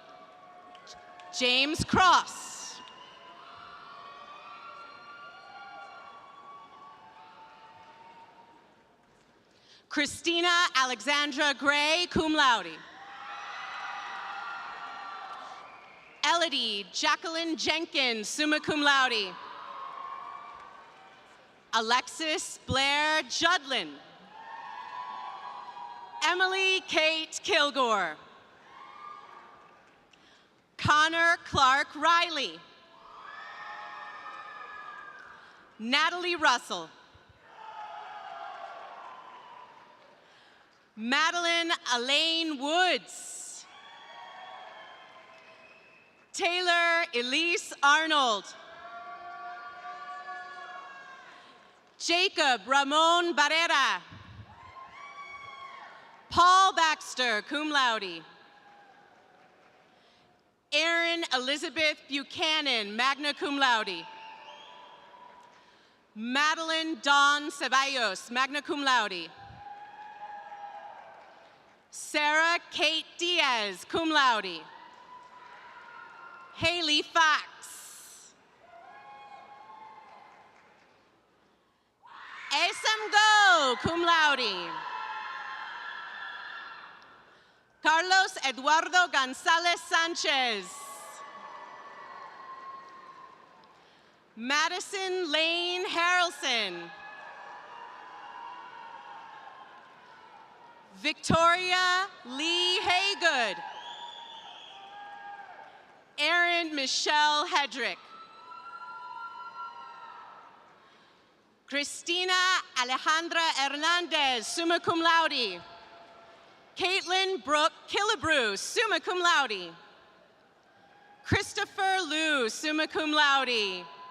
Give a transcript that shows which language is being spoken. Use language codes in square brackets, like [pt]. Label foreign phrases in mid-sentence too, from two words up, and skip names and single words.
[en] James Cross. Christina Alexandra Gray, [la] cum laude. [en] Elodie Jacqueline Jenkins, [la] summa cum laude. [en] Alexis Blair Judlin. Emily Kate Kilgore. Connor Clark Riley. Natalie Russell. Madeline Elaine Woods. Taylor Elise Arnold. Jacob Ramon Barrera. Paul Baxter, [la] cum laude. [en] Erin Elizabeth Buchanan, [la] magna cum laude. [en] Madeline Dawn Ceballos, [la] magna cum laude. [en] Sarah Kate Diaz, [la] cum laude. [en] Haley Fox. Esam Go, [la] cum laude. [en] Carlos Eduardo Gonzalez Sanchez. Madison Lane Harrelson. Victoria Lee Haygood. Erin Michelle Hedrick. Cristina Alejandra Hernandez, [la] summa cum laude. [en] Caitlin Brooke Killebrew, [la] summa cum laude. [en] Christopher Liu, [la] summa cum laude.